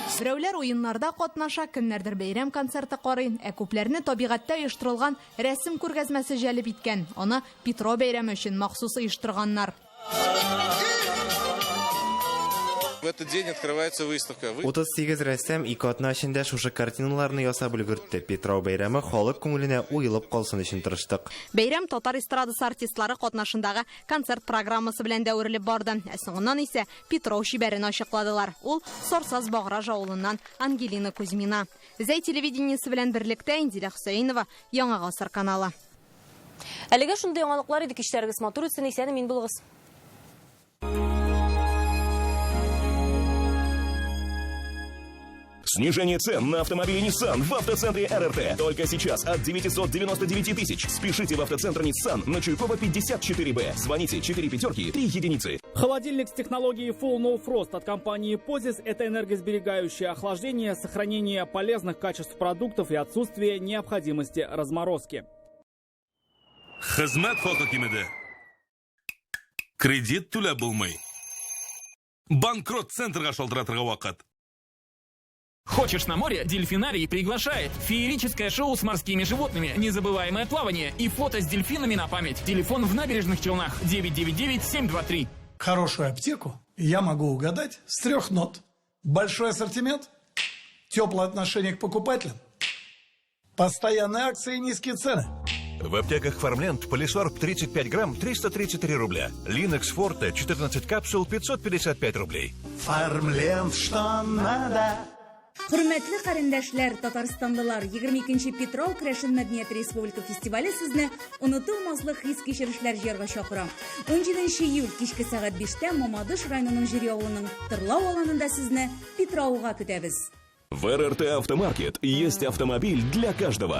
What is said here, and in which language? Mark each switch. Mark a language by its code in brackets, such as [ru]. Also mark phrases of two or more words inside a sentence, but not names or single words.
[tt] Берәүләр уеннарда катнаша, кемнәрдер бәйрәм концерты карый, күпләрне табигатьтә оештырылган рәсем күргәзмәсе җәлеп иткән. Аны Петро бәйрәме өчен махсус оештырганнар. [ru] В этот день открывается выставка. [tt] 38 рәссам ике атна эчендә шушы картиналарны ясап өлгертте. Петров бәйрәме халык күңеленә уелып калсын өчен тырыштык. Бәйрәм татар эстрадасы артистлары катнашындагы концерт программасы белән дә үрелеп барды. Соңыннан исә Петров шибәрен ачыкладылар. Ул Сорсаз Баграж авылыннан Ангелина Кузьмина. Зәй телевидениесе белән берлектә Индилә Хөсәенова, Яңа гасыр каналы. Әлегә шундый яңалыклар иде, кичләрегез матур үтсен, исән мин булыгыз. [ru] Снижение цен на автомобили Nissan в автоцентре РРТ. Только сейчас от 999 тысяч. Спешите в автоцентр Nissan на Чуйкова 54Б. Звоните 4 пятерки 3 единицы. Холодильник с технологией [en] Full No Frost [ru] от компании Pozis – это энергосберегающее охлаждение, сохранение полезных качеств продуктов и отсутствие необходимости разморозки. [tt] Хезмәт хакимиде. Кредит түләп булмый. Банкрот центрга шалтыратырга вакыт. [ru] Хочешь на море? Дельфинарий приглашает. Феерическое шоу с морскими животными, незабываемое плавание и фото с дельфинами на память. Телефон в Набережных Челнах 999-723. Хорошую аптеку я могу угадать с 3 нот. Большой ассортимент, теплое отношение к покупателям, постоянные акции и низкие цены. В аптеках Фармленд Полисорб 35 грамм 333 рубля. Линекс Форте 14 капсул 555 рублей. Фармленд, что надо. [tt] Хөрмәтле карындашлар, Татарстанлылар, 22-нче Петров Крәшен Мәдәният Республика фестивале сезне онытылмаслык хис-кичерешләр җыярга чакыра. 17 июль кичке сәгать 5-тә Мамадыш районының җире авылының Тырлау аланында сезне Петровга көтәбез. [ru] В РРТ Автомаркет есть автомобиль для каждого.